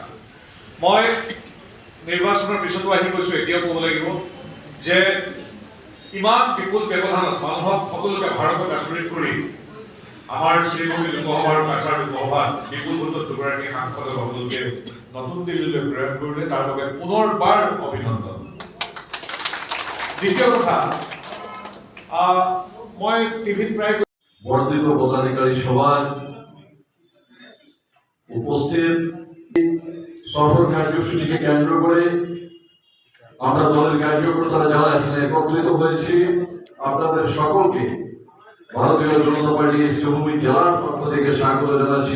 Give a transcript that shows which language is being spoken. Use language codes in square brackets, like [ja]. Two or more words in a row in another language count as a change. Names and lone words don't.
[as] মই নিৰ্বাচনৰ পিছতো আহি কৈছোঁ, এতিয়াও ক'ব লাগিব যে ইমান বিপুল ব্যৱধানত মানুহক সকলোকে ভাৰতক আচৰিত কৰি আমাৰ শ্ৰীভূমি লোকসভা আৰু কাছাৰ লোকসভাত বিপুল ভোটত দুগৰাকী সাংসদক আপোনালোকে নতুন দিল্লীলৈ প্ৰেৰণ কৰিলে, তাৰ বাবে পুনৰবাৰ অভিনন্দন। দ্বিতীয় কথা, মই টিভিত প্ৰায় [bn] বর্ধিত পদাধিকারী সভায় উপস্থিত সফর কার্যসূচিকে কেন্দ্র করে আমরা দলের কার্যকর্তারা যারা এখানে একত্রিত হয়েছি, আপনাদের সকলকে ভারতীয় জনতা পার্টি শ্রীভূমি জেলার পক্ষ থেকে স্বাগত জানাচ্ছি।